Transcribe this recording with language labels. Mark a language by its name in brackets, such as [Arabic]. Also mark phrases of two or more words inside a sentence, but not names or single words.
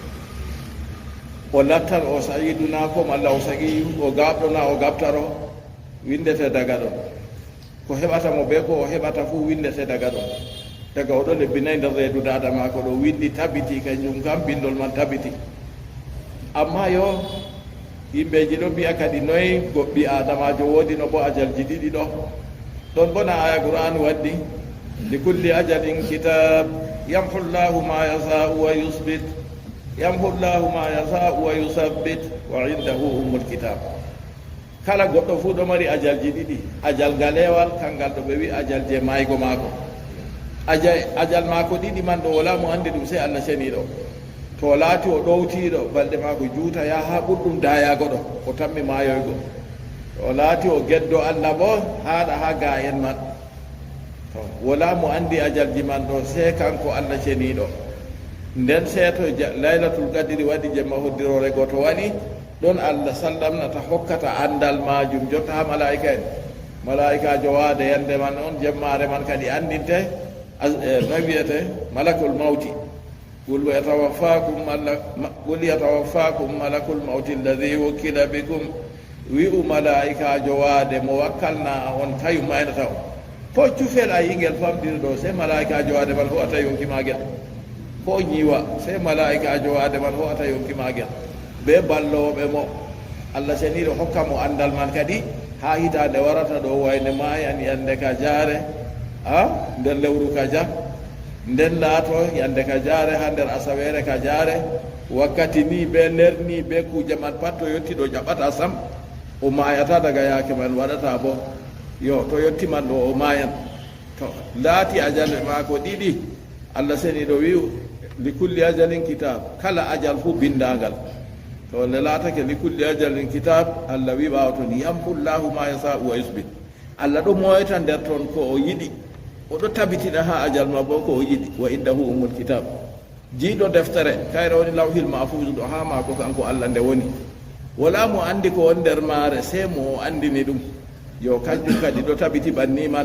[Fula] o lattan o sayiduna kom allah o sagi o gaɓɗona o gaɓtaro windete daga ɗon ko heɓata mo be ko o heɓata fu windete daga ɗon daga oɗo lebbi 4 nder reedu dada mako ɗo windi tabiti kanjum kam bindol man tabiti amma yo yimɓeji ɗo mbiya kadi noyi goɓɓi adamajo woodi no bo ajalji ɗiɗi ɗo ɗon bona aya qur'an waddi [Arabic] لكل أجل كتاب يمحو الله ما يشاء ويثبت يمحو الله ما يشاء ويثبت و عنده أم الكتاب [Fula] kala goɗɗo fuu ɗo mari ajalji ɗiɗi ajal ngalewal kangal ɗo ɓe wi ajal je maygo maako ajal mako ɗiɗi man ɗo wala mo andi ɗum sey Allah ceniɗo to laati o ɗowtiɗo balɗe mako juuta ya ha ɓurɗum dayago ɗo o tammi mayoygo to laati o geddo Allah bo haɗa ha ga en man to wala mo andi ajalji man ɗo sey kanko Allah ceniɗo nden seeto [Arabic] ليلة القدر [Fula] waɗi jemma hoddirore goto waɗi ɗon Allah sallamnata hokkata andal majum jotta ha malaika en malaikajo waade yande man on jemmare man kadi andinte no wiyete [Arabic] ملك الموت قل يتوفاكم ملك الموت الذي وكل بكم [Fula] wi'u malaikajo waade mo wakkalna on tawi maynata o ko cufel a yingel famɗiri ɗo se malaikajo waade man ho'ata yonki magel ko ñiwa se malaikajo waade man ho'ata yonki magel be balloɓe mo Allah seniɗo hokka mo andal man kadi ha hitande warata ɗo wayne maayan yande ka jaare nder lewru ka ja nden laato yande ka jaare ha nder asawere ka jaare wakkati ni be lerni be kuje man pat to yetti ɗo jaɓata sam o mayata daga yaake man waɗata bo yo to yetti man ɗo o mayan to laati ajalle maako ɗiɗi Allah seniɗo wi [Arabic] لكل أجل كتاب [Fula] kala ajal fu bindangal to le laatake li [Arabic] كل أجل كتاب [Fula] Allah wi ɓawa toon [Arabic] يمحو الله ما يشاء ويثبت [Fula] Allah ɗo moyta nder toon ko o yiɗi oɗo tabitina ha ajal ma bo ko o yiɗi [Arabic] وعنده أم الكتاب [Fula] jiiɗo deftere kayre woni [Arabic] اللوح المحفوظ [Fula] ɗo ha maako kanko Allah nde woni wala mo andi ko won nder maare se mo o andini ɗum yo kanjum kadi ɗo tabiti ɓanni man